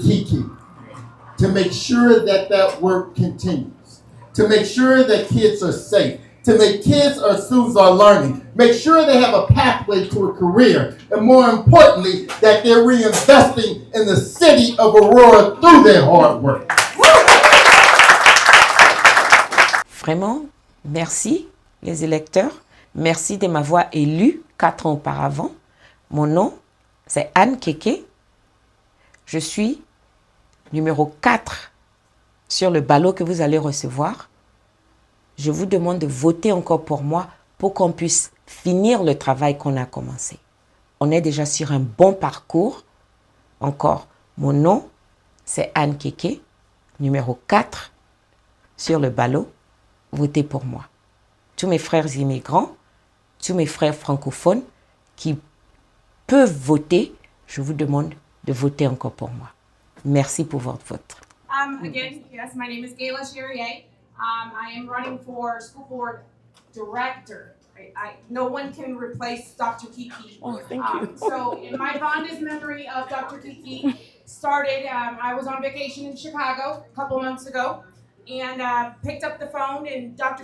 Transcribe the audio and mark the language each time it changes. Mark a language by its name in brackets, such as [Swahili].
[English] Kiki to make sure that that work continues, to make sure that kids are safe, to make kids or students are learning, make sure they have a pathway to a career, and more importantly, that they're reinvesting in the city of Aurora through their hard work. [French] Vraiment, merci les électeurs. Merci de m'avoir élu 4 ans auparavant. Mon nom, c'est Anne Keke. Je suis numéro 4 sur le ballot que vous allez recevoir. Je vous demande de voter encore pour moi pour qu'on puisse finir le travail qu'on a commencé. On est déjà sur un bon parcours. Encore, mon nom, c'est Anne Keke, numéro 4 sur le ballot. Votez pour moi. Tous mes frères immigrants, tous mes frères francophones qui peuvent voter, je vous demande de voter encore pour moi. Merci pour votre vote. [English] Again, yes, my name is Gayla Cherrier. I am running for school board director. No one can replace Dr. Kiki. Oh, thank you. So in my fondest memory of Dr. Kiki started, I was on vacation in Chicago a couple months ago and picked up the phone and Dr.